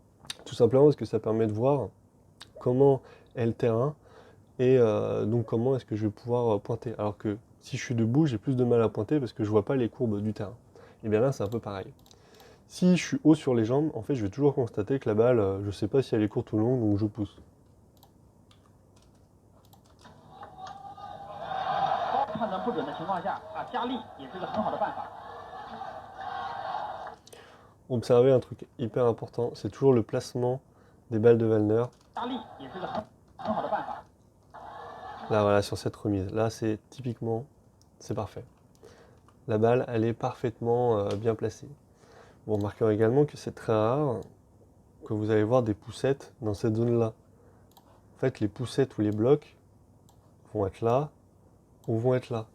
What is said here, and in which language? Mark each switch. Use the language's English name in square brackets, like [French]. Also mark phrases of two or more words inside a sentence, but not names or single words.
[French] Tout simplement parce que ça permet de voir comment est le terrain et donc comment est-ce que je vais pouvoir pointer. Alors que si je suis debout, j'ai plus de mal à pointer parce que je vois pas les courbes du terrain. Et bien là, c'est un peu pareil. Si je suis haut sur les jambes, en fait, je vais toujours constater que la balle, je sais pas si elle est courte ou longue, donc je pousse. [Chinese] 判断不准的情况下加力也是个很好的办法。 [French] Observez un truc hyper important, c'est toujours le placement des balles de Wallner. [Chinese] 加力也是个很好的办法。 [French] Là, voilà, sur cette remise. Là, c'est typiquement, c'est parfait. La balle, elle est parfaitement bien placée. Vous remarquerez également que c'est très rare que vous allez voir des poussettes dans cette zone-là. En fait, les poussettes ou les blocs vont être là ou vont être là.